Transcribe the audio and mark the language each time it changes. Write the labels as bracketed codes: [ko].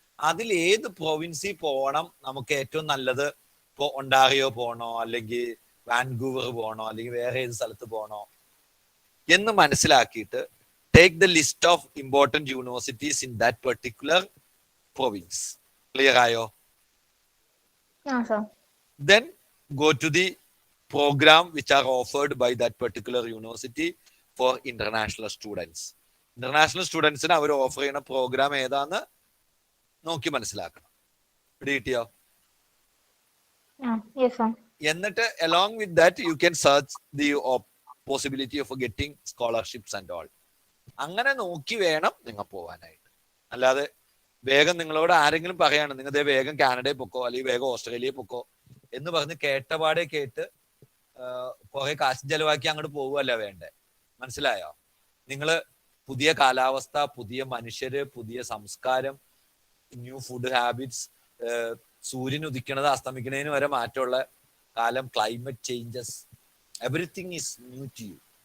[ml] അതിൽ ഏത് പ്രൊവിൻസിൽ പോകണം നമുക്ക് ഏറ്റവും നല്ലത്? ഇപ്പോ ഒണ്ടാറിയോ പോകണോ, അല്ലെങ്കിൽ വാൻകൂവർ പോകണോ, അല്ലെങ്കിൽ വേറെ ഏത് സ്ഥലത്ത് പോകണോ എന്ന് മനസ്സിലാക്കിയിട്ട് [en] Take the list of important universities in that particular province. [ml] Clear ayo? [en] Yeah, sir. Then go to the program which are offered by that particular university for international students. [ml] International students ന് അവർ offer ചെയ്യുന്ന programme ഏതാന്ന് നോക്കി മനസ്സിലാക്കണം. കിട്ടിയോ? [en] Yes, sir. എന്നിട്ട് along with that you can search the possibility of getting scholarships and all. [ml] അങ്ങനെ നോക്കി വേണം നിങ്ങൾ പോവാനായിട്ട്. അല്ലാതെ വേഗം നിങ്ങളോട് ആരെങ്കിലും പറയാണ് നിങ്ങൾ വേഗം കാനഡയിൽ പൊക്കോ അല്ലെങ്കിൽ വേഗം ഓസ്ട്രേലിയയിൽ പൊക്കോ എന്ന് പറഞ്ഞ് കേട്ടപാടെ കേട്ട് കുറെ കാശ് ചെലവാക്കി അങ്ങോട്ട് പോവുകയല്ല വേണ്ടേ. മനസ്സിലായോ? നിങ്ങള് പുതിയ കാലാവസ്ഥ, പുതിയ മനുഷ്യര്, പുതിയ സംസ്കാരം, ന്യൂ ഫുഡ് ഹാബിറ്റ്സ്, സൂര്യൻ ഉദിക്കണത് അസ്തമിക്കണതിന് വരെ മാറ്റമുള്ള കാലം, climate changes, [en] Everything is new to you.